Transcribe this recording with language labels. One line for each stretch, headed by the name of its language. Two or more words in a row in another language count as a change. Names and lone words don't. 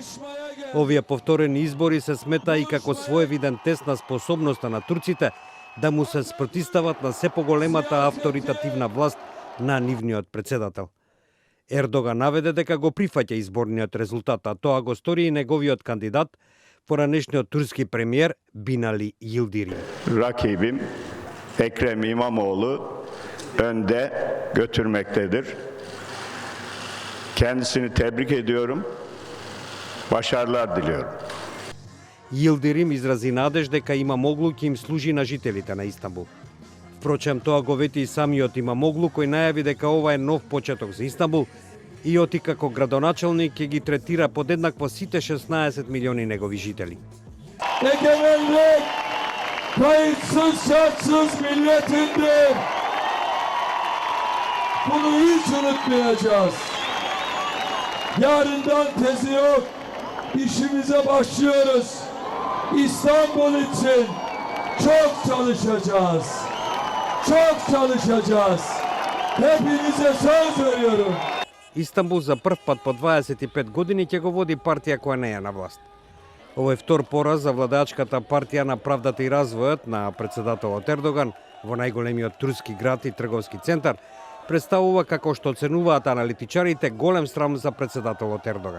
Macedonian: Овие повторени избори се смета и како своевиден тест на способноста на турците да му се спротистават на се поголемата авторитативна власт на нивниот председател. Ердоган наведе дека го прифаќа изборниот резултат, а тоа го стори и неговиот кандидат, поранешниот турски премиер Бинали Йилдирим.
Turkish: Rakibim Ekrem İmamoğlu önde götürmektedir. Kendisini tebrik ediyorum. Başarılar diliyorum.
Macedonian: Йилдирим изрази надеж дека Имамоглу ќе им служи на жителите на Истанбул. Впрочем, тоа го вети и самиот Имамоглу, кој најави дека ова е нов почеток за Истанбул и оти како градоначалник ќе ги третира подеднакво сите 16 милиони негови жители.
Turkish: Egemenlik kayıtsız şartsız milletindir. Bunu hiç unutmayacağız. Yarından tezi yok. İşimize başlıyoruz. İstanbul için çok çalışacağız. Çok çalışacağız. Hepinize söz veriyorum.
Macedonian: Истанбул за прв пат по 25 години ќе го води партија која не е на власт. Ово е втор пораз за владачката партија на правдата и развојот на председателот Ердоган во најголемиот турски град и трговски центар, представува, како што оценуваат аналитичарите, голем срам за председателот Ердоган.